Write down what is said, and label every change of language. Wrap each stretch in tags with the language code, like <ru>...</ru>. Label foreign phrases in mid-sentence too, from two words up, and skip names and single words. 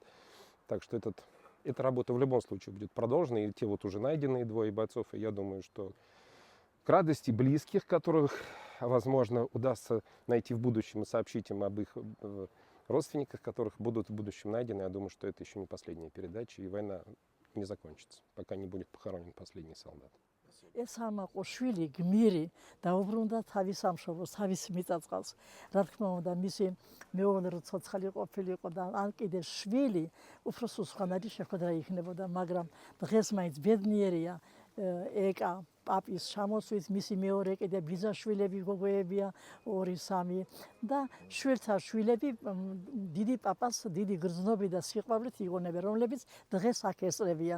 <ru>Так что эта работа в любом случае будет продолжена, и те вот уже найденные двое бойцов, и я думаю, что к радости близких, которых, возможно, удастся найти в будущем и сообщить им об их родственниках, которых будут в будущем найдены. Я думаю, что это еще не последняя передача, и война не закончится, пока не будет похоронен последний солдат.</ru> <ka>ეს ამაყო შვილი გმირი დაუბრუნდა თავის სამშობლოს, თავის მიწა-წყალს. რა თქმა უნდა, მისი მეუღლე რო ცოცხალი ყოფილიყო და ან კიდე შვილი, უფრო სულ სხვანაირი შეხვედრა იქნებოდა, მაგრამ დღეს მაინც ბედნიერია ეკა პაპის ჩამოსვით, მისი მეორე კიდე ბიძაშვილები, გოგოებია 2-3 და შვილთა შვილები დიდი პაპას დიდი გრძნობით და სიყვარულით იგონებენ, რომლებიც დღეს აქ ესწრებიან.</ka>